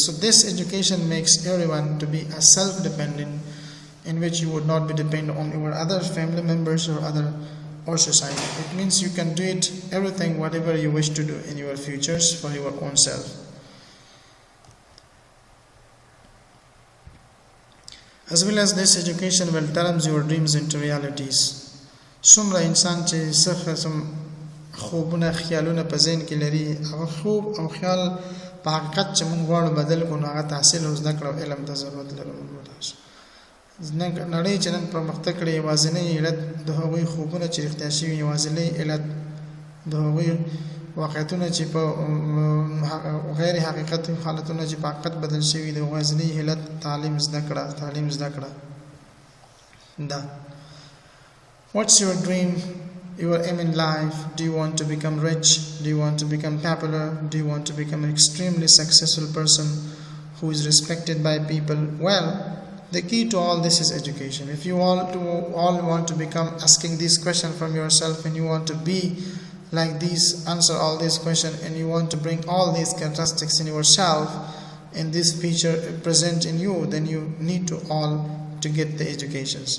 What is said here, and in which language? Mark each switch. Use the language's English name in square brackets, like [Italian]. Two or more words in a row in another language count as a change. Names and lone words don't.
[English] So this education makes everyone to be a self-dependent, in which you would not be dependent on your other family members or society. It means you can do everything whatever you wish to do in your futures for your own self. As well as this education will turn your dreams into realities. [Pashto] څومره انسان چې څه قسم خوبونه خیالونه په ذهن کې لري، هغه خوب او خیال په حقیقت چې موږ غواړو بدل کړو، هغه تحصیل او زده کړه او علم ته ضرورت لرو. نړۍ چې نن پرمختګ کړې، یوازینی علت د هغوی خوبونه چې رښتیا شوي، یوازینی علت د هغوی واقعیتونه چې په غیر حقیقت حالتونه چې په حقیقت بدل شوي، د یوازینی علت تعلیم زده کړه ده. [English] What's your dream, your aim in life? Do you want to become rich? Do you want to become popular? Do you want to become an extremely successful person who is respected by people? Well, the key to all this is education. If you all want to become asking this question from yourself, and you want to be like these, answer all these questions, and you want to bring all these characteristics in yourself, and this feature present in you, then you need to get the educations.